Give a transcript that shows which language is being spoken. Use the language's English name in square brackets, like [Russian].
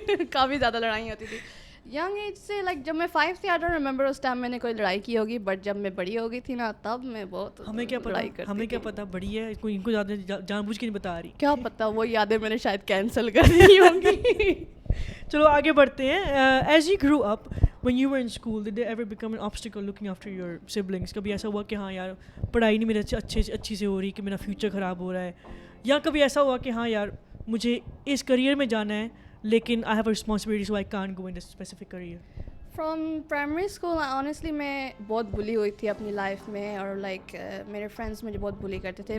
[Urdu] کافی زیادہ لڑائی ہوتی تھی ینگ ایج سے. لائک جب میں 5 تھی, [English] I don't remember [Urdu] اس time میں نے کوئی لڑائی کی ہوگی, بٹ جب میں بڑی ہو گئی تھی نا تب میں بہت لڑائی کرتی. ہمیں کیا پتا بڑی ہے, ان کو زیادہ جان بوجھ کے نہیں بتا رہی. کیا پتا, وہ یادیں میں نے شاید کینسل کر دی ہوں گی. چلو آگے بڑھتے ہیں. [English] As you grow up when you were in school, did they ever become an obstacle looking after your siblings? [Urdu] کبھی ایسا ہوا کہ ہاں یار پڑھائی نہیں میرے اچھی سے ہو رہی کہ میرا فیوچر خراب ہو رہا ہے, یا کبھی ایسا ہوا کہ ہاں یار مجھے اس کریئر میں جانا ہے لیکن [English] I have a responsibility so I can't go in this specific career? [Urdu] From primary school honestly میں بہت بلی ہوئی تھی اپنی لائف میں, اور لائک میرے فرینڈس مجھے بہت بلی کرتے تھے.